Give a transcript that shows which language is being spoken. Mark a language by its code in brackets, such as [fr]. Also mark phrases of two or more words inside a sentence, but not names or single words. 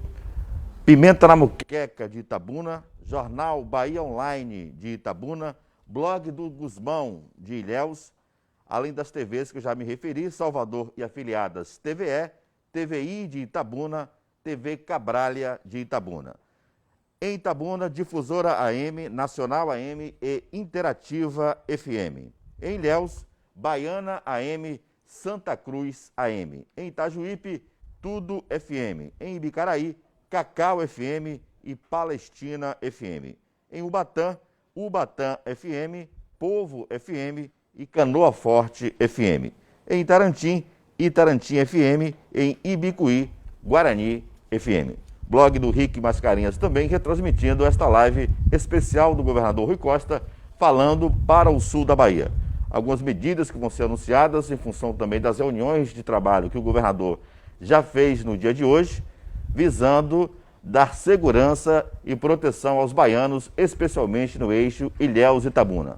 [pt] Pimenta na Muqueca de Itabuna, Jornal Bahia Online de Itabuna, Blog do Gusmão de Ilhéus, além das TVs que eu já me referi, Salvador e afiliadas TVE, TVI de Itabuna, TV Cabralha de Itabuna. Em Itabuna, Difusora AM, Nacional AM e Interativa FM. Em Ilhéus, Baiana AM, Santa Cruz AM. Em Itajuípe, Tudo FM. Em Ibicaraí, Cacau FM e Palestina FM. Em Ubatã, Ubatã FM, Povo FM e Canoa Forte FM. Em Itarantim, Itarantim FM. Em Ibicuí, Guarani FM. Blog do Rick Mascarenhas também retransmitindo esta live especial do governador Rui Costa, falando para o sul da Bahia. Algumas medidas que vão ser anunciadas em função também das reuniões de trabalho que o governador já fez no dia de hoje, visando dar segurança e proteção aos baianos, especialmente no eixo Ilhéus-Itabuna.